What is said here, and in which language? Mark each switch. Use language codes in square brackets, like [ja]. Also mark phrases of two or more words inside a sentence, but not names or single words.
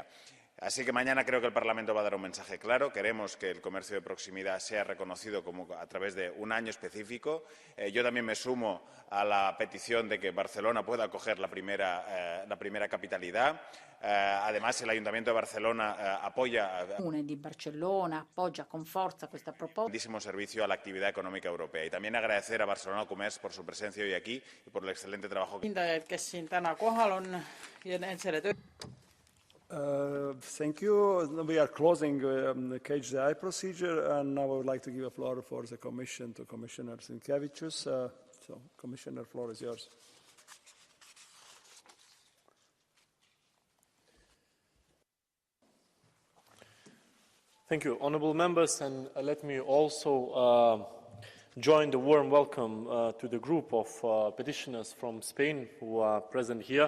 [es] Así que mañana creo que el Parlamento va a dar un mensaje claro. Queremos que el comercio de proximidad sea reconocido a través de un año específico. Yo también me sumo a la petición de que Barcelona pueda acoger la primera capitalidad. Además, el Ayuntamiento de Barcelona apoya [it] di Barcellona appoggia con forza questa proposta. [es] Grandísimo servicio a la actividad económica europea. Y también agradecer a Barcelona Comerç por su presencia hoy aquí y por el excelente trabajo que [en] Thank you. We are closing the KHDI procedure, and now I would like to give a floor for the Commission to Commissioner Sinkevičius. So, Commissioner, the floor is yours. Thank you, honourable members, and let me also join the warm welcome to the group of petitioners from Spain who are present here.